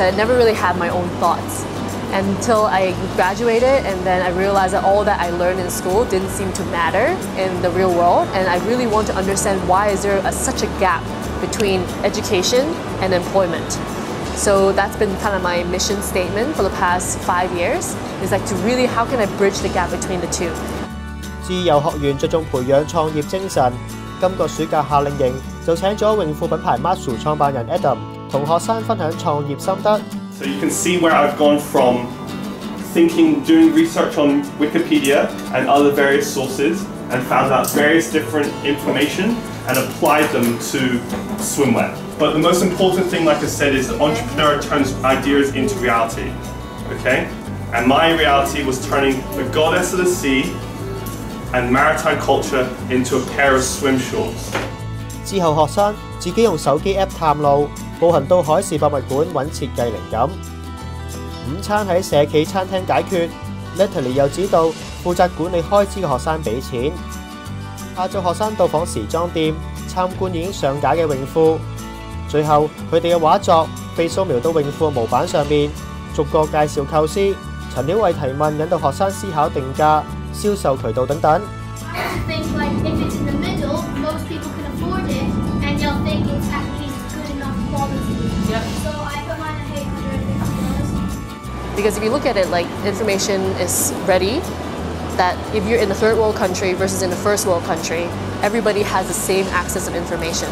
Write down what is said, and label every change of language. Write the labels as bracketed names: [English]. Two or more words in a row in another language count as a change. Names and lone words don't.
[English] I never really had my own thoughts. Until I graduated and then I realized that all that I learned in school didn't seem to matter in the real world, and I really want to understand why is there such a gap between education and employment. So that's been kind of my mission statement for the past 5 years, is like to really how can I bridge the gap between the two. [Cantonese] 自由學園着重培養創業精神，今個暑假夏令營就請咗泳褲品牌 Masu 創辦人 Adam 同學生分享創業心得。 [English] So you can see where I've gone from doing research on Wikipedia and other various sources and found out various different information and applied them to swimwear. But the most important thing, like I said, is the entrepreneur turns ideas into reality, okay? And my reality was turning the goddess of the sea and maritime culture into a pair of swim shorts. [Cantonese] 之後學生自己用手機 App 探路，步行到海事博物館揾設計靈感。午餐喺社企餐廳解決 ，Natalie 又指導負責管理開支嘅學生俾錢。下晝學生到訪時裝店，參觀已經上架嘅泳褲。最後佢哋嘅畫作被掃描到泳褲嘅模板上面，逐個介紹構思。陳曉慧提問引導學生思考定價、銷售渠道等等。 [English] Because if you look at it, like information is ready, that if you're in a third world country versus in a first world country, everybody has the same access of information.